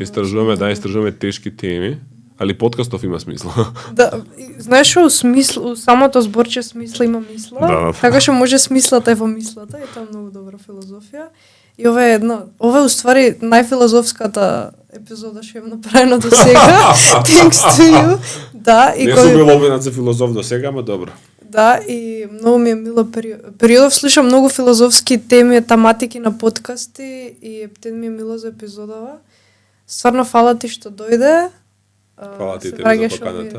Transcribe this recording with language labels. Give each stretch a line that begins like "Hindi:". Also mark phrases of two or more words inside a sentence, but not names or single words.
Macedonian: Истражуваме тешки теми, али подкастов има смисла. Да, знаеш што у самото зборче смисла има мисла, да. Така што може смислата е во мислата, и тоа е многу добра филозофија. И ова е уствари најфилозофската епизода што е направена до сега.
English: Thanks to you.
Macedonian: Да, и не сум бил обвинат за филозоф до сега, ама добро. Да, и многу ми е мило периодов слушам многу филозофски теми, тематики на подкасти и ептен ми е мило за епизодава. Стварно фала ти што дојде. Фала ти за поканата.